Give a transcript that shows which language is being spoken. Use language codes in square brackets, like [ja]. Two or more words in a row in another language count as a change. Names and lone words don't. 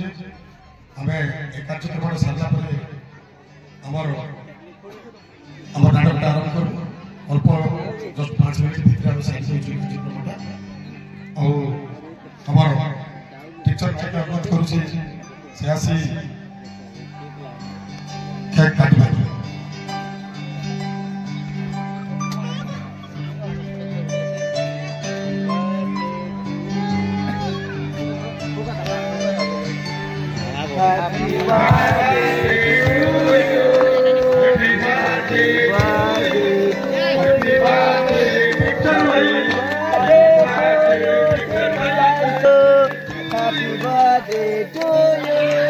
[or] ଆମେ ଏ କାର୍ଯ୍ୟକ୍ରମଟା ସାରିଲା ପରେ ଆମର ନାଟକଟା ଆରମ୍ଭ କରୁ ଅଳ୍ପ ଜଷ୍ଟ 5 ମିନିଟ୍ ଭିତରେ ଆମେ ସାରି ଦେଉଛୁ କାର୍ଯ୍ୟକ୍ରମଟା ଆଉ ଆମର ଟିଚର ଯାକେ ଅନୁରୋଧ କରୁଛି ସେ ଆସି କେକ୍ କାଟିବେ। [en] Happy birthday to you. Happy birthday, happy birthday, Victor Bhai. Happy birthday to you.